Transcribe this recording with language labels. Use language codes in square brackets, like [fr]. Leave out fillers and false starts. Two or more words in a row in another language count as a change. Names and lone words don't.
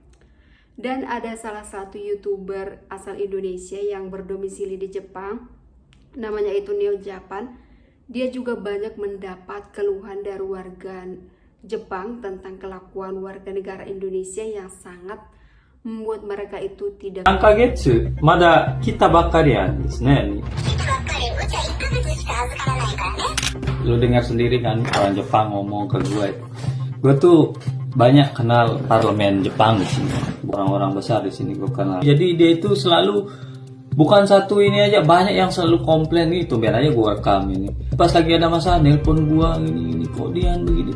[id] Dan ada salah satu YouTuber asal Indonesia yang berdomisili di Jepang, namanya itu Neo Japan. Dia juga banyak mendapat keluhan dari warga Jepang tentang kelakuan warga negara Indonesia yang sangat membuat mereka itu tidak. [ja] 3 ヶ月、まだ来たばっかりなんですね。 [id] Lu dengar sendiri kan orang Jepang ngomong ke gue tuh banyak kenal parlemen Jepang di sini, orang-orang besar di sini gue kenal. Jadi dia itu selalu bukan satu ini aja, banyak yang selalu komplain nih. Tumben aja gue rekam ini. Pas lagi ada masalah nelpon gue ini kok dia begini.